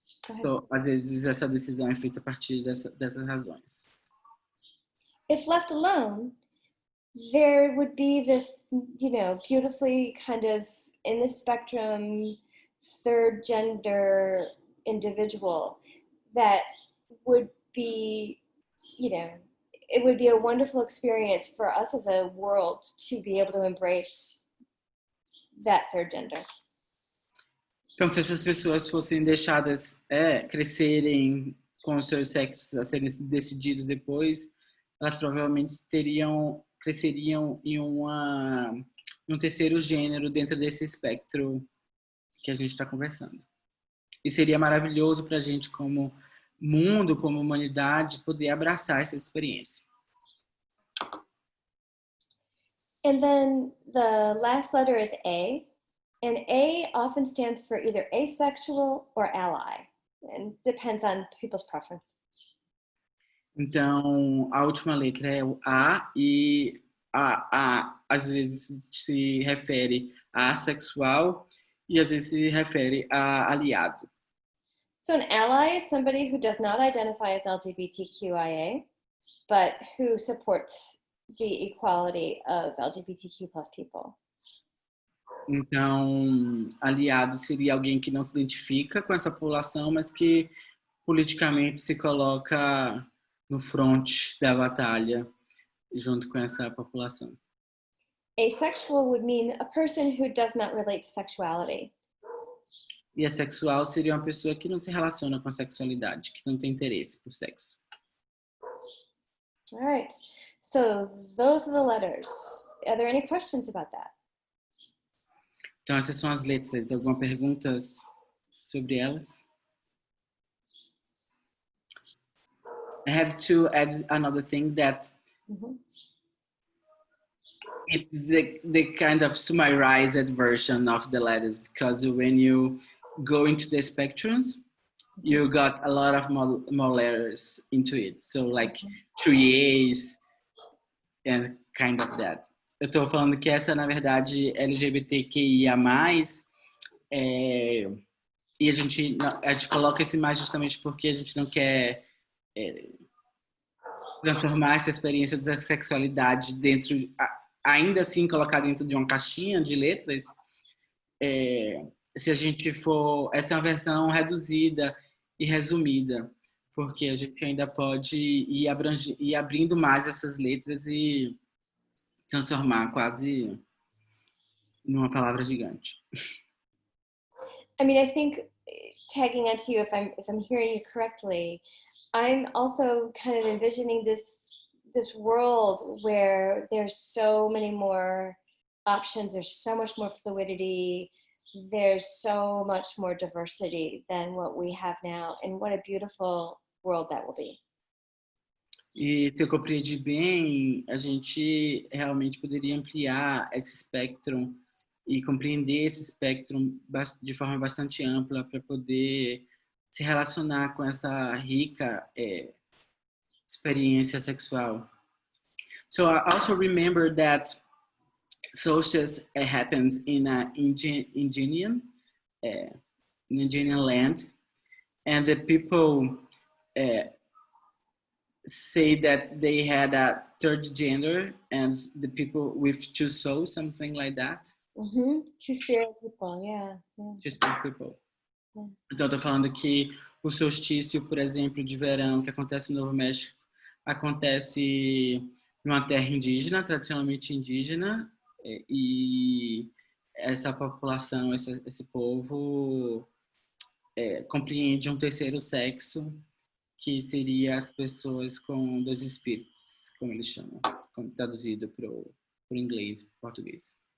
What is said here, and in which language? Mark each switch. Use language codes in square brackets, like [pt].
[pt] Então, às vezes, essa decisão é feita a partir dessas razões. [en] If left alone, there would be this, beautifully kind of in the spectrum, third gender individual that would be, it would be a wonderful experience for us as a world to be able to embrace that third gender. [pt] Então, se essas pessoas fossem deixadas crescerem com os seus sexos a serem decididos depois, elas provavelmente cresceriam em um terceiro gênero dentro desse espectro que a gente está conversando. E seria maravilhoso para a gente, como mundo, como humanidade, poder abraçar essa experiência. [en] And then the last letter is A. And A often stands for either asexual or ally. And depends on people's preference. [pt] Então, a última letra é o A, e A às vezes se refere a assexual e às vezes se refere a aliado. [en] So an ally is somebody who does not identify as LGBTQIA, but who supports the equality of LGBTQ+ people. [pt] Então, aliado seria alguém que não se identifica com essa população, mas que politicamente se coloca no front da batalha junto com essa população. [en] Asexual would mean a person who does not relate to sexuality. [pt] E assexual seria uma pessoa que não se relaciona com a sexualidade, que não tem interesse por sexo. [en] All right, so those are the letters. Are there any questions about that? [pt] Então, essas são as letras. Alguma perguntas sobre elas? [en] I have to add another thing that it's the kind of summarized version of the letters, because when you go into the spectrums, you got a lot of more letters into it. So like 3 A's and kind of that. [pt] Eu estou falando que essa, na verdade, LGBTQIA+, e a gente coloca esse mais justamente porque a gente não quer transformar essa experiência da sexualidade dentro, ainda assim colocar dentro de uma caixinha de letras. Se a gente for, essa é uma versão reduzida e resumida, porque a gente ainda pode ir abrindo mais essas letras e transformar quase numa palavra gigante. [en] I mean, I think tagging onto you, if I'm hearing you correctly, I'm also kind of envisioning this world where there's so many more options, there's so much more fluidity, there's so much more diversity than what we have now, and what a beautiful world that will be. [pt] E se eu compreendi bem, a gente realmente poderia ampliar esse espectro e compreender esse espectro de forma bastante ampla para poder se relacionar com essa rica experiência sexual. [en] So I also remember that solstice happens in Indian land, and the people say that they had a third gender, and the people with 2 souls, something like that. Two spirit people, yeah. Two spirit people. Yeah. [pt] Então, eu tô falando que o solstício, por exemplo, de verão, que acontece no Novo México, acontece numa terra indígena, tradicionalmente indígena, e essa população, esse povo compreende um terceiro sexo, que seria as pessoas com 2 espíritos, como eles chamam, como traduzido para o inglês, para o português.